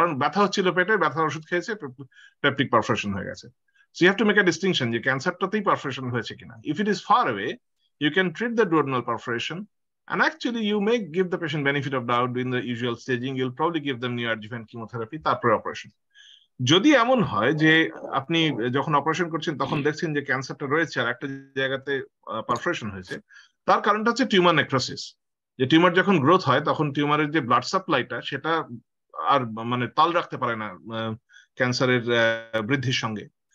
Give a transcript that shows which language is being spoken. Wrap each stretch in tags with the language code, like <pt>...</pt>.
<bn>কারণ ব্যথা হচ্ছিল পেটে, ব্যথার ওষুধ খেয়েছে, peptic perforation হয়ে গেছে.</bn> <en>So you have to make a distinction</en> <bn>যে ক্যান্সারটাতেই perforation হয়েছে কিনা.</bn> <en>If it is far away, you can treat the duodenal perforation, and actually you may give the patient benefit of doubt in the usual staging. You'll probably give them neoadjuvant chemotherapy,</en> <bn>তারপরে operation. যদি এমন হয় যে আপনি যখন operation করছেন তখন দেখছেন যে ক্যান্সারটা রয়েছে আর একটা জায়গাতে পারফোরেশন হয়েছে, তার কারণটা হচ্ছে টিউমার নেক্রোসিস। যে টিউমার যখন গ্রোথ হয় তখন টিউমারের যে ব্লাড সাপ্লাইটা সেটা আর মানে তাল রাখতে পারে না ক্যান্সারের বৃদ্ধির সঙ্গে।</bn>